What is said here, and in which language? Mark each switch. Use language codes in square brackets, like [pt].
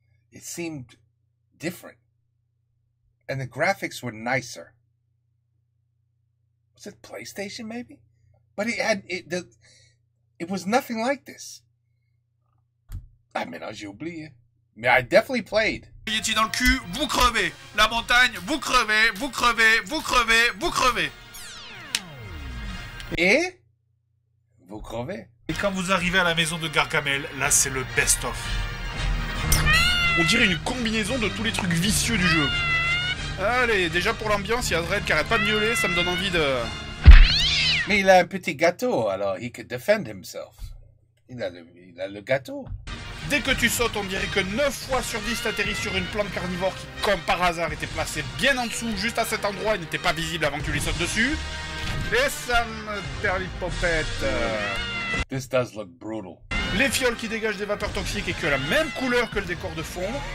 [en] It seemed different, and the graphics were nicer. Was it PlayStation maybe? But it was nothing like this. [fr] Ah mais non, j'ai oublié. Mais I definitely played. Yeti dans le cul, vous crevez. La montagne, vous crevez, vous crevez, vous crevez, vous crevez. Et vous crevez. Et quand vous arrivez à la maison de Gargamel, là c'est le best-of. On dirait une combinaison de tous les trucs vicieux du jeu. Allez, déjà pour l'ambiance, il y a Dredd qui arrête pas de miauler, ça me donne envie de... Mais il a un petit gâteau, alors he could defend himself. Il a le gâteau. Dès que tu sautes, on dirait que 9 fois sur 10 t'atterris sur une plante carnivore qui, comme par hasard, était placée bien en dessous, juste à cet endroit, et n'était pas visible avant que tu lui sautes dessus. Et ça me perd l'hypopète. [en] This does look brutal. [fr] Les fioles qui dégagent des vapeurs toxiques et qui ont la même couleur que le décor de fond.